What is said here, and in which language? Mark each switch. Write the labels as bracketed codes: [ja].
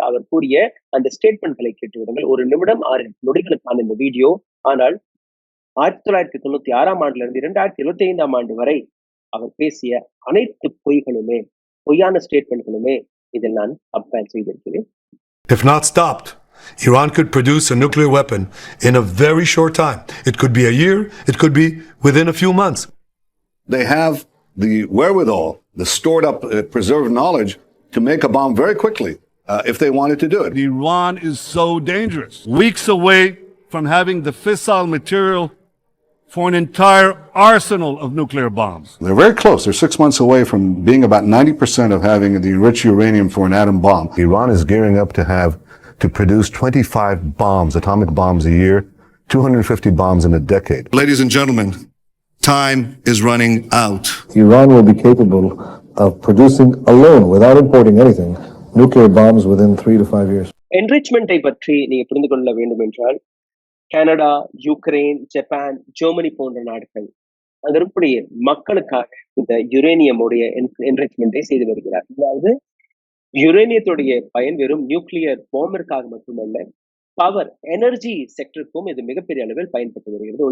[ta] அவர் கூறிய அந்த ஸ்டேட்மெண்ட்களை கேட்டுவிடுங்கள். 1 நிமிடம் 6 நொடிகளுக்கான இந்த வீடியோ. ஆனால் 1996 ஆண்டிலிருந்து 2025 ஆண்டு வரை அவர் பேசிய அனைத்து பொய்களுமே பொய்யான ஸ்டேட்மெண்ட்களுமே இதில் நான் கம்பேர் செய்திருக்கிறேன். [en] If not stopped, Iran could produce a nuclear weapon in a very short time. It could be a year, it could be within a few months. They have the wherewithal, the stored up, preserved knowledge to make a bomb very quickly if they wanted to do it. Iran is so dangerous. Weeks away from having the fissile material for an entire arsenal of nuclear bombs. They're very close. They're 6 months away from being about 90% of having the enriched uranium for an atom bomb. Iran is gearing up to produce 25 bombs, atomic bombs a year, 250 bombs in a decade. Ladies and gentlemen, time is running out. Iran will be capable of producing alone, without importing anything, nuclear bombs within 3 to 5 years. [ta] என்ரிச்மெண்டை பற்றி நீங்க புரிந்து கொள்ள வேண்டும் என்றால், Canada, Ukraine, Japan, Germany போன்ற நாடுகள் அங்க இருக்கக்கூடிய மக்களுக்காக இந்த யுரேனியமுடைய என்ரிச்மெண்டை செய்து வருகிறார். அதாவது யுரேனியத்துடைய பயன் வெறும் நியூக்ளியர் பாம்பிற்காக மட்டுமல்ல, பவர் எனர்ஜி செக்டருக்கும் இது மிகப்பெரிய அளவில் பயன்பட்டு வருகிறது.